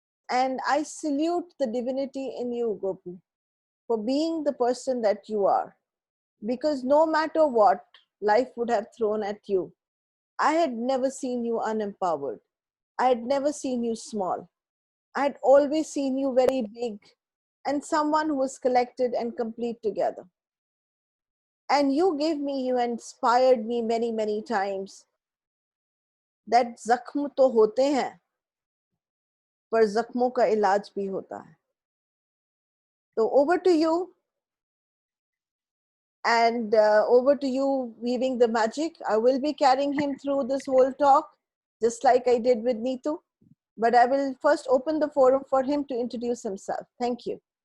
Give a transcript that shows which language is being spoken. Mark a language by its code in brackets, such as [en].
[en] And I salute the divinity in you, Gopu, for being the person that you are. Because no matter what life would have thrown at you, I had never seen you unempowered. I had never seen you small. I had always seen you very big and someone who was collected and complete together. And you inspired me many, many times that [hi] जख्म तो होते हैं पर जख्मों का इलाज भी होता है. [en] So over to you, and over to you weaving the magic. I will be carrying him through this whole talk, just like I did with Neetu. But I will first open the forum for him to introduce himself. Thank you.